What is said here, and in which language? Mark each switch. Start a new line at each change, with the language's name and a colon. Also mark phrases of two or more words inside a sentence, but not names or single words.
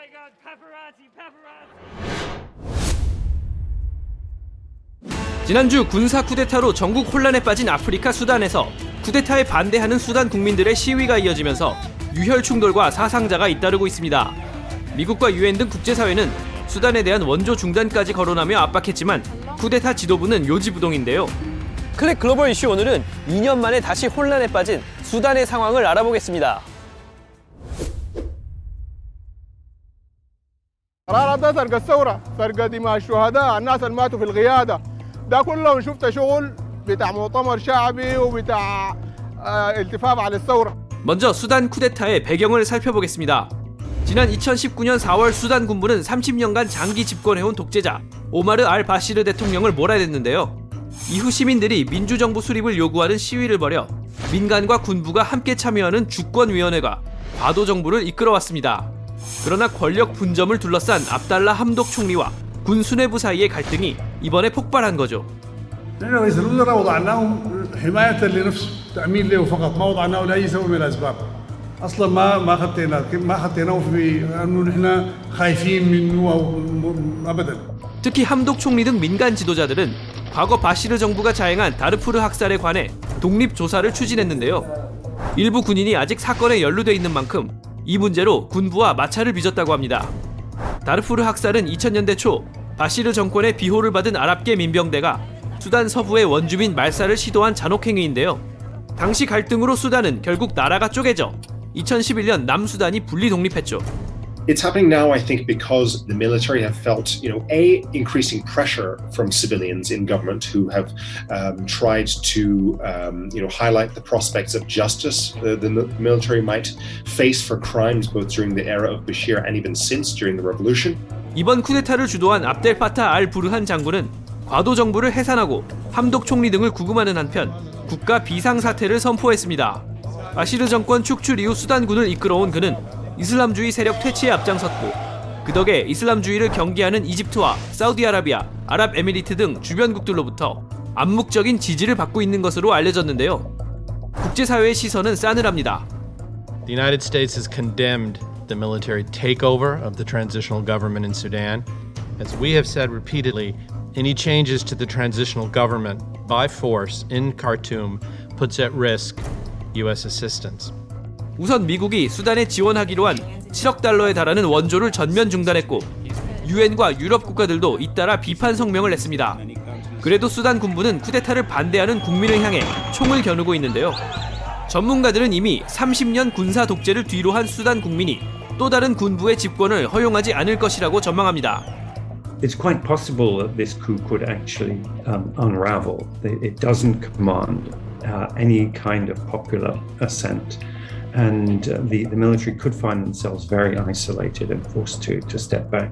Korean: 지난주 군사 쿠데타로 전국 혼란에 빠진 아프리카 수단에서 쿠데타에 반대하는 수단 국민들의 시위가 이어지면서 유혈 충돌과 사상자가 잇따르고 있습니다. 미국과 유엔 등 국제사회는 수단에 대한 원조 중단까지 거론하며 압박했지만 쿠데타 지도부는 요지부동인데요. 클릭 글로벌 이슈 오늘은 2년 만에 다시 혼란에 빠진 수단의 상황을 알아보겠습니다.
Arabic: قرارات ده سرقة الثورة، سرقة دماء الشهداء، الناس اللي ماتوا في القيادة، ده كلهم شفت شغل بتاع مؤتمر شعبي وبتاع التفاف على الثورة.
Korean: 먼저 수단 쿠데타의 배경을 살펴보겠습니다. 지난 2019년 4월 수단 군부는 30년간 장기 집권해온 독재자 오마르 알 바시르 대통령을 몰아냈는데요. 이후 시민들이 민주정부 수립을 요구하는 시위를 벌여 민간과 군부가 함께 참여하는 주권위원회가 과도 정부를 이끌어왔습니다. 그러나 권력 분점을 둘러싼 압달라 함독 총리와 군 수뇌부 사이의 갈등이 이번에 폭발한 거죠.
Arabic: نحن رئيس الوزراء وضعناهم حماية لنفسه تأمين له فقط ما وضعناه لأي سبب من الأسباب أصلا ما خطيناه في أنه نحن خايفين منه أو أبدا
Korean: 특히 함독 총리 등 민간 지도자들은 과거 바시르 정부가 자행한 다르푸르 학살에 관해 독립 조사를 추진했는데요. 일부 군인이 아직 사건에 연루돼 있는 만큼 이 문제로 군부와 마찰을 빚었다고 합니다. 다르푸르 학살은 2000년대 초 바시르 정권의 비호를 받은 아랍계 민병대가 수단 서부의 원주민 말살을 시도한 잔혹행위인데요. 당시 갈등으로 수단은 결국 나라가 쪼개져 2011년 남수단이 분리 독립했죠.
English: It's happening now, I think, because the military have felt, increasing pressure from civilians in government who have tried to, highlight the prospects of justice the military might face for crimes both during the era of Bashir and even since during the revolution.
Korean: 이번 쿠데타를 주도한 압델파타 알 부르한 장군은 과도 정부를 해산하고 함독 총리 등을 구금하는 한편 국가 비상사태를 선포했습니다. 바시르 정권 축출 이후 수단군을 이끌어온 그는 이슬람주의 세력 퇴치에 앞장섰고 그 덕에 이슬람주의를 경계하는 이집트와 사우디아라비아, 아랍에미리트 등 주변국들로부터 암묵적인 지지를 받고 있는 것으로 알려졌는데요. 국제사회의 시선은 싸늘합니다.
English: The United States has condemned the military takeover of the transitional government in Sudan. As we have said repeatedly, any changes to the transitional government by force in Khartoum puts at risk U.S. assistance.
Korean: 우선 미국이 수단에 지원하기로 한 7억 달러에 달하는 원조를 전면 중단했고 유엔과 유럽 국가들도 잇따라 비판 성명을 냈습니다. 그래도 수단 군부는 쿠데타를 반대하는 국민을 향해 총을 겨누고 있는데요. 전문가들은 이미 30년 군사 독재를 뒤로 한 수단 국민이 또 다른 군부의 집권을 허용하지 않을 것이라고 전망합니다.
English: It's quite possible that this coup could actually unravel. It doesn't command any kind of popular assent. And the military could find themselves very isolated and forced to step back.